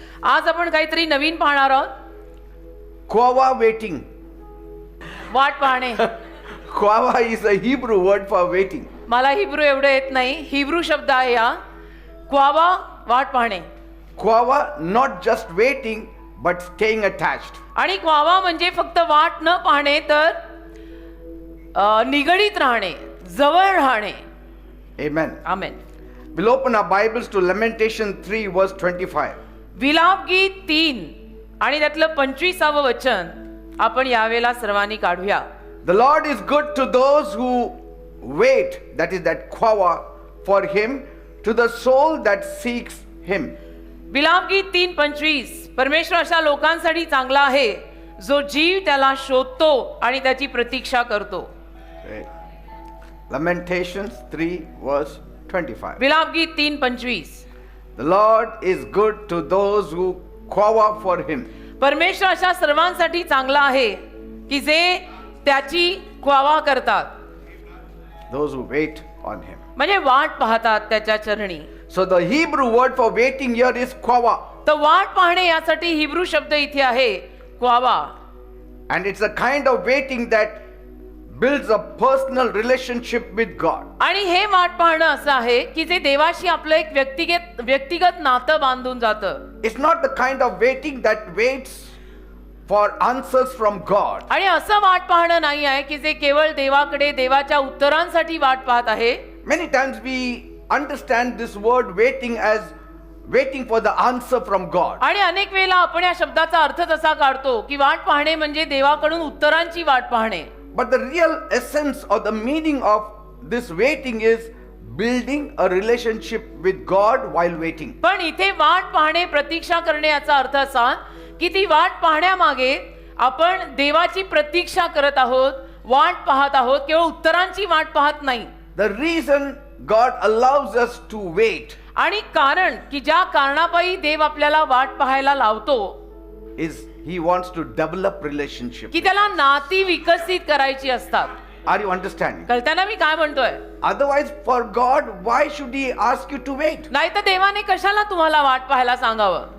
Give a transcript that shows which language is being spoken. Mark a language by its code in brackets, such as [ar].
[mr] आज आपण काहीतरी नवीन पाहणार आहोत. [en] Quava waiting. [mr] वाट पाहणे. [en] Quava is a Hebrew word for waiting. [mr] मला हिब्रू एवढं येत नाही. हिब्रू शब्द आहे हा. क्वावा वाट पाहणे. [en] Quava not just waiting but staying attached. [mr] आणि क्वावा म्हणजे फक्त वाट न पाहणे तर निगडीत राहणे, जवळ राहणे. [en] Amen. [mr] Amen. [en] We'll open our Bibles to Lamentation 3 verse 25. [mr] विलाप गीत 3 आणि त्यातलं 25वं वचन आपण यावेळेला सर्वांनी काढूया. [en] The Lord is good to those who wait, that is that quava, for him, to the soul that seeks him. [mr] विलाप गीत 3:25 परमेश्वर अशा लोकांसाठी चांगला आहे जो जीव त्याला शोधतो आणि त्याची प्रतीक्षा करतो. [en] Lamentations 3 verse 25. [mr] विलाप गीत 3:25 [en] The Lord is good to those who quava for him. [mr] परमेश्वर अशा सर्वांसाठी चांगला आहे की जे त्याची क्वावा करतात, [en] Those who wait on him. [mr] म्हणजे वाट पाहतात त्याच्या चरणी. [en] So the Hebrew word for waiting here is quava. [mr] तर वाट पाहणे यासाठी हिब्रू शब्द इथे आहे क्वावा. [en] And it's a kind of waiting that builds a personal relationship with God. [mr] आणि हे वाट पाहणं असं आहे की जे देवाशी आपलं एक व्यक्तिगत नातं बांधून जातं. [en] It's not the kind of waiting that waits for answers from God. [mr] आणि असं वाट पाहणं नाही आहे की जे केवळ देवाकडे देवाच्या उत्तरांसाठी वाट पाहत आहे. [en] Many times we understand this word waiting as waiting for the answer from God. [mr] आणि अनेक वेळेला आपण या शब्दाचा अर्थ तसा काढतो की वाट पाहणे म्हणजे देवाकडून उत्तरांची वाट पाहणे. [en] But the real essence or the meaning of this waiting is building a relationship with God while waiting. [mr] पण इथे वाट पाहणे, प्रतीक्षा करणे याचा अर्थ असा की ती वाट पाहण्यामागे आपण देवाची प्रतीक्षा करत आहोत, वाट पाहत आहोत, केवळ उत्तरांची वाट पाहत नाही. [en] The reason God allows us to wait [mr] आणि कारण की ज्या कारणापायी देव आपल्याला वाट पाहायला लावतो [en] is he wants to develop relationship. [mr] की त्याला नाती विकसित करायची असतात. [en] Are you understanding? [mr] कळतंय ना मी काय म्हणतोय? [en] Otherwise for God why should he ask you to wait? [mr] नाही तर देवाने कशाला तुम्हाला वाट पाहायला सांगावं?